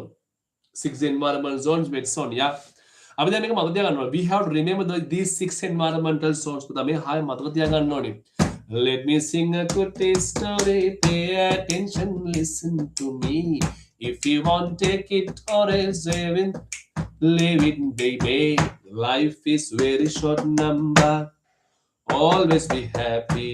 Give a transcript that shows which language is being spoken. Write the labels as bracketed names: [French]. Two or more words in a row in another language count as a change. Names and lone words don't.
[English] 6 environmental zones, wet zone. Yeah. [Sinhala] අපි දැන් මේක මතක තියාගන්න ඕනේ. [English] We have to remember these 6 environmental zones. [Sinhala] පුතා මේ හය මතක තියාගන්න ඕනේ. [English] Let me sing a good story. Pay attention, listen to me. If you want, take it or else leave it, baby. Life is very short number. Always be happy.